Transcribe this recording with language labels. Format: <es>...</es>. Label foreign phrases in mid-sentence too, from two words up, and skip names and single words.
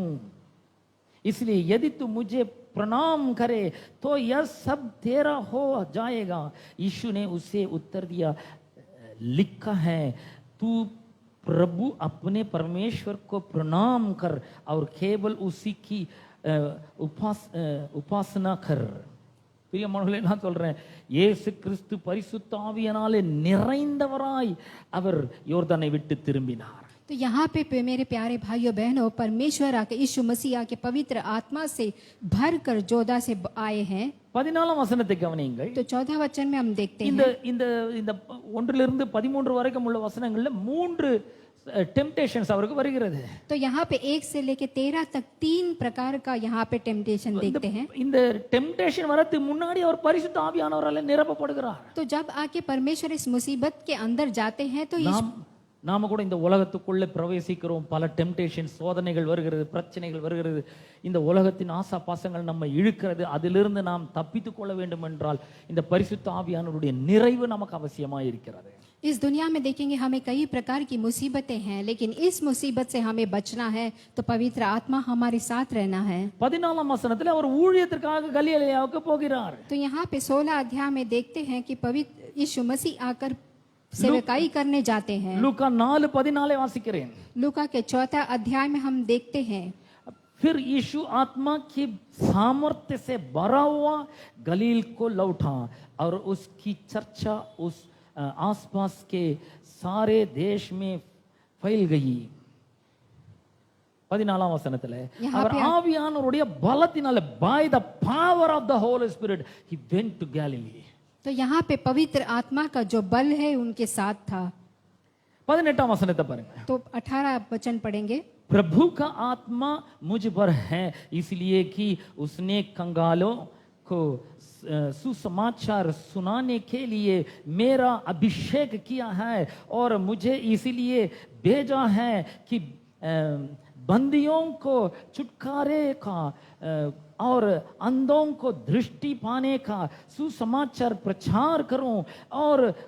<hi>इसलिए यदि तू मुझे प्रणाम करे तो यह सब तेरा हो जाएगा। यीशु ने उसे उत्तर दिया, लिखा है, तू प्रभु अपने परमेश्वर को प्रणाम कर और केवल उसी की उपासना कर।</hi> <ta>பிரியமானவர்களே, நான் சொல்றேன், இயேசு கிறிஸ்து பரிசுத்த ஆவியினாலே நிறைந்தவராய் அவர் யோர்தானை விட்டு திரும்பினார்.</ta> <hi>तो यहाँ पे मेरे प्यारे भाइयों बहनों, परमेश्वर आके यीशु मसीह आके पवित्र आत्मा से भर कर जोधा से आए हैं।</hi> <ta>14ஆம் வசனத்தை கவனியுங்கள்.</ta> <hi>तो 14 वचन में हम देखते</hi> <ta>இந்த</ta> <hi>हैं</hi> <ta>இந்த இந்த 1 13 வரைக்கும் உள்ள வசனங்கள்ல 3 டெம்ப்டேஷன்ஸ் அவருக்கு வருகிறது.</ta> <hi>तो यहाँ पे 1 से लेके 13 तक 3 प्रकार का यहाँ पे टेम्पटेशन देखते हैं।</hi> <ta>இந்த டெம்ப்டேஷன் வரதுக்கு முன்னாடி அவர் பரிசுத்த ஆவியானவரால் நிரப்பப்படுகிறார்.</ta> <hi>तो जब आके परमेश्वर इस मुसीबत के अंदर जाते हैं तो</hi> <ta>நாம கூட இந்த உலகத்துக்குள்ளே பிரவேசிக்கிறோம். பல டெம்ப்டேஷன், சோதனைகள் வருகிறது, பிரச்சனைகள் வருகிறது. இந்த உலகத்தின் ஆசா பாசங்கள் நம்ம இழுக்கிறது. அதிலிருந்து நாம் தப்பித்துக் கொள்ள வேண்டும் என்றால் இந்த பரிசுத்த ஆவியானவருடைய நிறைவு நமக்கு அவசியமாய் இருக்கிறது.</ta> <hi>इस दुनिया में देखेंगे हमें कई प्रकार की मुसीबतें हैं, लेकिन इस मुसीबत से हमें बचना है तो पवित्र आत्मा हमारे साथ रहना है।</hi> <ta>14ஆம் வசனத்தில் அவர் ஊழியத்திற்காக கலிலேயாவுக்கு போகிறார்.</ta> <hi>तो यहाँ पे 16 अध्याय में देखते हैं कि पवित्र यीशु मसीह आकर सेवकाई करने जाते हैं।</hi> <ta>लूका 4:14 வாசிக்கிறேன்.</ta> <hi>लूका के 4 अध्याय में हम देखते हैं, फिर यीशु आत्मा की सामर्थ्य से भरा हुआ गलील को लौटा और उसकी चर्चा उस आसपास के सारे देश में फैल गई.</hi> <ta>14ஆம் வசனத்துல அவர் ஆவியானவருடைய பலத்தினால,</ta> <en>by the power of the Holy Spirit he went to Galilee.</en> <hi>तो यहाँ पे पवित्र आत्मा का जो बल है उनके साथ था.</hi> <ta>18ஆம் வசனத்தை பாருங்க.</ta> <hi>तो 18 वचन पढ़ेंगे, प्रभु का आत्मा मुझ पर है, इसलिए कि उसने कंगालों को सुसमाचार सुनाने के लिए मेरा अभिषेक किया है और मुझे इसलिए भेजा है कि बंदियों को छुटकारे का और अंधों को दृष्टि पाने का सुसमाचार प्रचार करूं और</hi>